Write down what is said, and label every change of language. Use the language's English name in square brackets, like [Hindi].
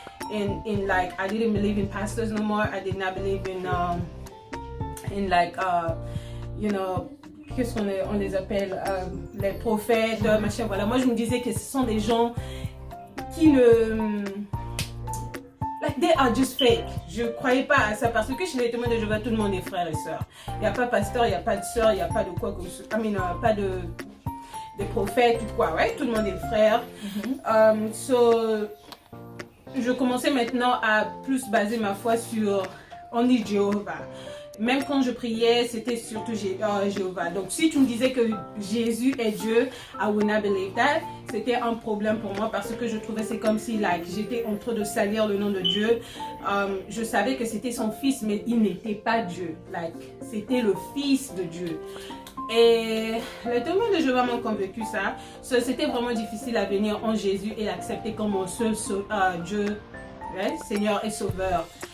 [English] In like, I didn't believe in pastors no more. I did not believe in like, you know, [French] qu'est-ce on les appelle, les prophètes, machin, voilà. Moi, je me disais que ce sont des gens qui ne... [English] Like, they are just fake. [French] Je croyais pas à ça parce que chez les témoins de Jéhovah, tout le monde est frère et sœur. Il n'y a pas pasteur, il n'y a pas de sœur, il n'y a pas de quoi comme ça. I mean, pas de prophètes ou quoi, ouais? Tout le monde est frère. So, je commençais maintenant à plus baser ma foi sur Only Jéhovah. Même quand je priais, c'était surtout Jéhovah. Donc, si tu me disais que Jésus est Dieu, [English] I would not believe that. [French] C'était un problème pour moi parce que je trouvais c'est comme si like, j'étais en train de salir le nom de Dieu. Je savais que c'était son fils, mais il n'était pas Dieu. Like, c'était le fils de Dieu. Et les témoins de Jéhovah m'ont convaincu ça. So, c'était vraiment difficile à venir en Jésus et l'accepter comme mon seul Dieu, right? Seigneur et Sauveur.